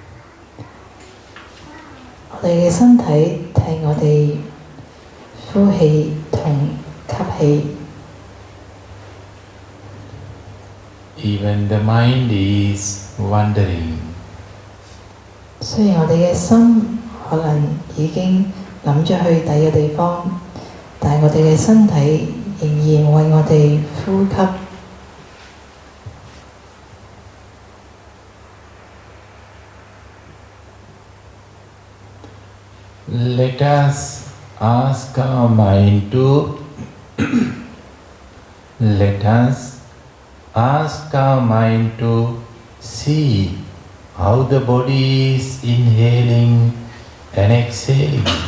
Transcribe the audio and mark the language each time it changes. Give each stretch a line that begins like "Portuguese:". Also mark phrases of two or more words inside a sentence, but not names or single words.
Cantonese: 我哋嘅身體替我哋呼氣同吸氣。
English: Even the mind is wandering.
Cantonese: 雖然我哋嘅心可能已經諗咗去第二個地方，但係我哋嘅身體仍然為我哋呼吸。
English: Let us ask our mind to let us ask our mind to see how the body is inhaling and exhaling.